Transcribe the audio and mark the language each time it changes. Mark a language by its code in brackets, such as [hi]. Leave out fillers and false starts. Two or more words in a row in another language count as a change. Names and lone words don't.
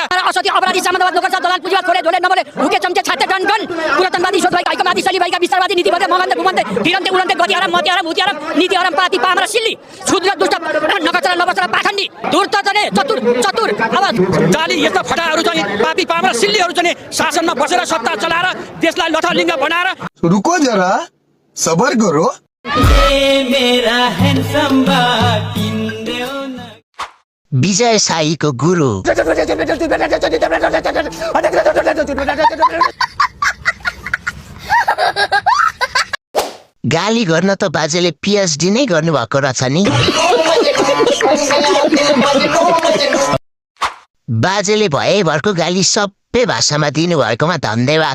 [ne] असती अपराधी सामन्तवाद नोकर दलाल पुँजीवाद खोले झोले नबले हुके चम्चे छाते गन गन पुरातनवादी सोच भाइ आइकमादी सली भाइका विस्तारवादी नीतिवादी मगन्ते घुमन्ते भिरन्ते उडन्ते गति आराम मति आराम हुति आराम नीति आराम पाती पामरा सिल्ली छुद्र दुष्ट नकचरा लबचरा पाखण्डी धूर्त जने चतुर चतुर अब जाली यस्ता फटाहरू चाहिँ पापी पामरा सिल्लीहरू चाहिँ शासनमा बसेर सत्ता चलाएर देशलाई लथालिङ्ग बनाएर [hi] रुको जरा सबर करो। [ne] विजय साईको गुरु गाली गर्न त बाजेले पिएचडी नै गर्नुभएको रहेछ नि। बाजेले भएभरको गाली सबै भाषामा दिनुभएकोमा धन्यवाद।